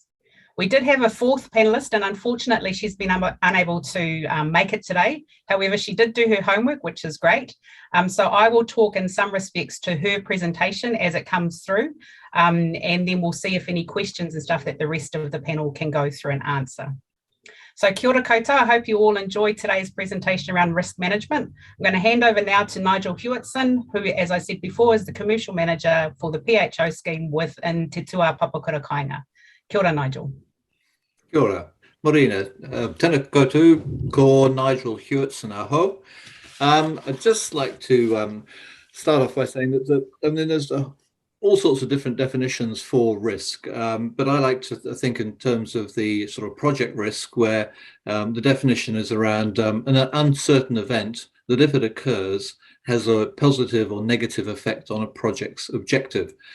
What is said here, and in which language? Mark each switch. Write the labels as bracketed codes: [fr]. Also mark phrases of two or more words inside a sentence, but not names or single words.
[en] We did have a fourth panellist, and unfortunately she's been unable to make it today. However, she did do her homework, which is great. So I will talk in some respects to her presentation as it comes through, and then we'll see if any questions and stuff that the rest of the panel can go through and answer. So [mi] kia ora koutou, [en] I hope you all enjoyed today's presentation around risk management. I'm going to hand over now to Nigel Hewitson, who, as I said before, is the commercial manager for the PHO scheme within Te Tua Papakura Kāinga. [mi] Kia ora, Nigel. Kia ora, Morena. Tēnā koutou, ko Nigel Hewitson aho. [en] I'd just like to start off by saying that there's all sorts of different definitions for risk, but I like to think in terms of the sort of project risk, where the definition is around an uncertain event that, if it occurs, has a positive or negative effect on a project's objective.